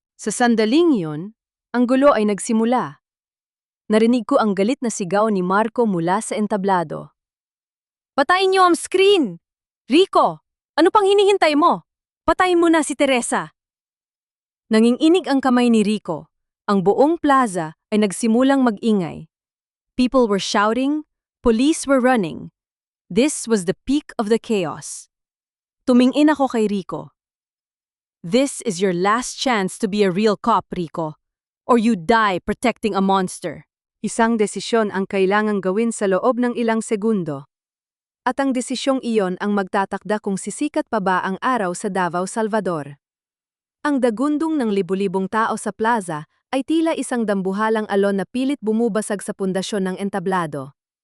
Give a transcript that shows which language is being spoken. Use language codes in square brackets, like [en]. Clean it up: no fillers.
[tl] Sa sandaling yun, ang gulo ay nagsimula. Narinig ko ang galit na sigaw ni Marco mula sa entablado. "Patayin niyo ang screen! Rico, ano pang hinihintay mo? Patayin mo na si Teresa!" Nanginginig ang kamay ni Rico. Ang buong plaza ay nagsimulang mag-ingay. [en] People were shouting, police were running. This was the peak of the chaos. [tl] Tumingin ako kay Rico. [en] "This is your last chance to be a real cop, Rico. Or you die protecting a monster." [tl] Isang desisyon ang kailangang gawin sa loob ng ilang segundo. At ang desisyong iyon ang magtatakda kung sisikat pa ba ang araw sa Davao, Salvador. Ang dagundong ng libu-libong tao sa plaza ay tila isang dambuhalang alon na pilit bumubasag sa pundasyon ng entablado.